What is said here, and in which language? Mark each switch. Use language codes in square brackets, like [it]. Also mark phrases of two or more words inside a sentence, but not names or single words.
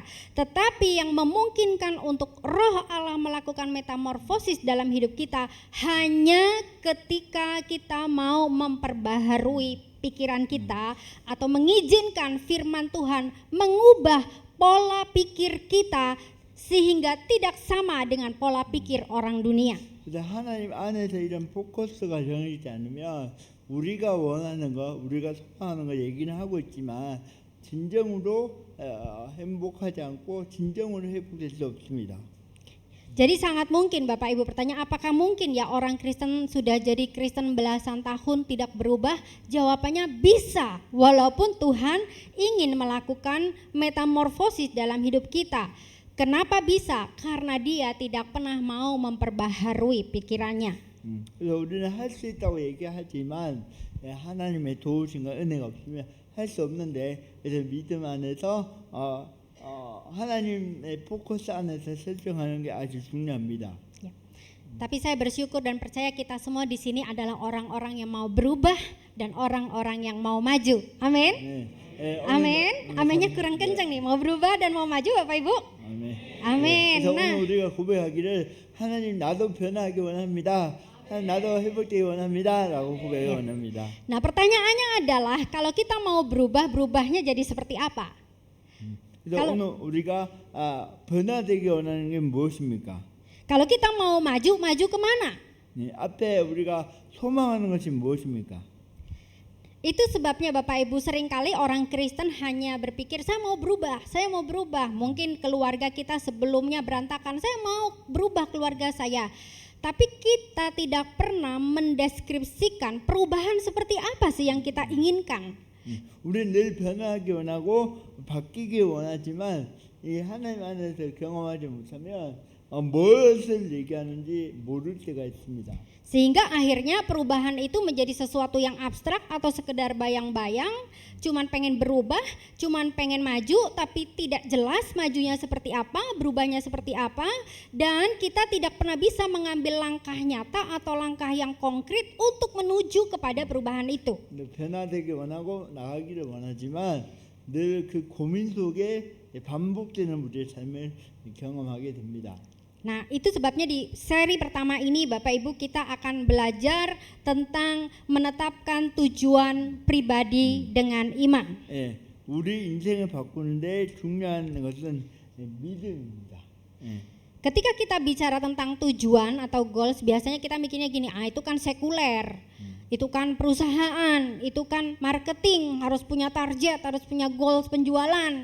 [id] Tetapi yang memungkinkan untuk Roh Allah melakukan metamorfosis dalam hidup kita hanya ketika kita mau memperbaharui pikiran kita atau mengizinkan firman Tuhan mengubah pola pikir kita sehingga tidak sama dengan pola pikir orang dunia. [ko] 그래서 하나님 안에서 이런 포커스가 정해지지 않으면 우리가 원하는 거, 우리가 소망하는 거 얘기는 하고 있지만 진정으로 행복하지 않고 진정으로 회복될 수 없습니다. [id] Jadi sangat mungkin Bapak Ibu bertanya, apakah mungkin ya orang Kristen sudah jadi Kristen belasan tahun tidak berubah? Jawabannya bisa, walaupun Tuhan ingin melakukan metamorfosis dalam hidup kita. Kenapa bisa? Karena dia tidak pernah mau memperbaharui pikirannya. [ko] 그래서 우리는 할 수 있다고 얘기하지만 하나님의 도우심과 은혜가 없으면 할 수 없는데, 그래서 믿음 안에서 하나님의 포커스 안에서 설정하는 게 아주 중요합니다. [id] Ya. Tapi saya bersyukur dan percaya kita semua di sini adalah orang-orang yang mau berubah dan orang-orang yang mau maju. Amin. Amin. Aminnya kurang kencang nih. Mau berubah dan mau maju Bapak Ibu. [ko] 아멘. 아멘. 그래서 오늘 우리가 고백하기를 하나님 나도 변화하기 원합니다. 나도 회복되기 원합니다라고 고백하기 원합니다. [id] Nah, pertanyaannya adalah kalau kita mau berubah, berubahnya jadi seperti apa? [ko] 그래서 오늘 우리가 변화되기 원하는 게 무엇입니까? [id] Kalau kita mau maju, maju kemana? [ko] 앞에 우리가 소망하는 것이 무엇입니까? [id] Itu sebabnya Bapak Ibu seringkali orang Kristen hanya berpikir saya mau berubah. Mungkin keluarga kita sebelumnya berantakan, saya mau berubah keluarga saya. Tapi kita tidak pernah mendeskripsikan perubahan seperti apa sih yang kita inginkan. [ko] 우리는 늘 변화하기 원하고 바뀌기 원하지만 이 하나님 안에서 경험하지 못하면 무엇을 얘기하는지 모를 때가 있습니다. [id] Sehingga akhirnya perubahan itu menjadi sesuatu yang abstrak atau sekedar bayang-bayang, cuman pengen berubah, cuman pengen maju, tapi tidak jelas majunya seperti apa, berubahnya seperti apa, dan kita tidak pernah bisa mengambil langkah nyata atau langkah yang konkret untuk menuju kepada perubahan itu. [ko] 변화되기 원하고 나가기를 원하지만 늘 그 고민 속에 반복되는 우리의 삶을 경험하게 됩니다. [id] Nah, itu sebabnya di seri pertama ini Bapak Ibu kita akan belajar tentang menetapkan tujuan pribadi dengan iman. [ko] 예, 우리 인생을 바꾸는데 중요한 것은 믿음입니다. [id] Ketika kita bicara tentang tujuan atau goals, biasanya kita mikirnya gini, itu kan sekuler, itu kan perusahaan, itu kan marketing, harus punya target, harus punya goals penjualan.